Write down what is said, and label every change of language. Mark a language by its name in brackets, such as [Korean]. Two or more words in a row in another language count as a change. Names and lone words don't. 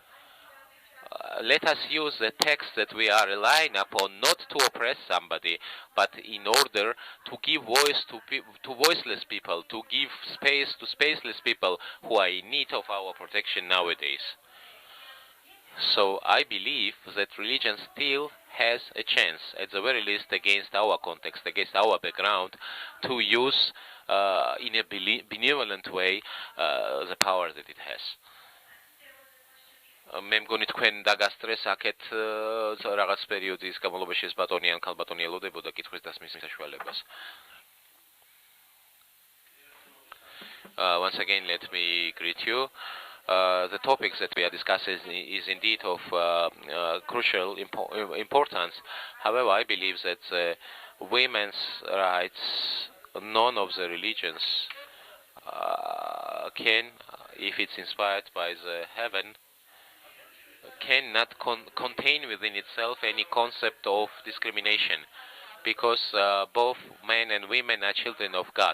[English] Let us use the text that we are relying upon not to oppress somebody, but in order to give voice to voiceless people, to give space to spaceless people who are in need of our protection nowadays. So I believe that religion still has a chance, at the very least against our context, against our background, to use in a benevolent way the power that it has. [Georgian] მე მგონი თქვენ დაგასტრეს აქეთ რაღაც პერიოდის განმავლობაში ეს ბატონი ან ქალბატონი ელოდებოდა კითხვის დასმის საშუალებას. [English] Once again, let me greet you. The topics that we are discussing is indeed of crucial importance. However, I believe that women's rights, none of the religions can, if it's inspired by the heaven, cannot contain within itself any concept of discrimination, because both men and women are children of God.